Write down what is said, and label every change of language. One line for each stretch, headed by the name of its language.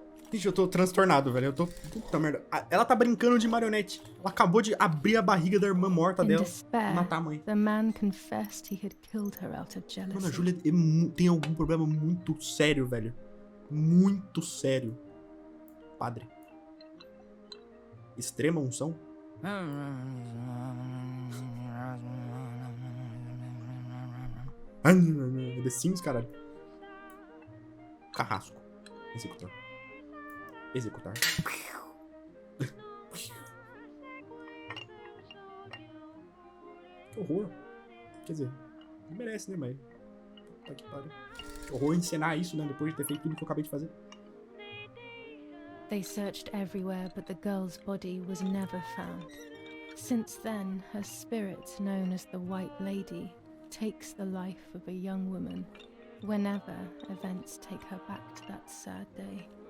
Portuguese: Gente, eu tô transtornado, velho. Eu tô... Puta merda. Ela tá brincando de marionete. Ela acabou de abrir a barriga da irmã morta dela e matar a mãe.
English: The man confessed he had killed her out of jealousy.
Portuguese: Mano, a Júlia tem algum problema muito sério, velho. Muito sério. Padre. Extrema unção? The Sims, caralho. Carrasco. Executar. Executar. Que horror. Quer dizer, não merece, né, mas... Puta que pariu. Que horror encenar isso, né, depois de ter feito tudo que eu acabei de fazer.
English: They searched everywhere, but the girl's body was never found. Since then, her spirit, known as the White Lady, takes the life of a young woman whenever events take her back to that sad day.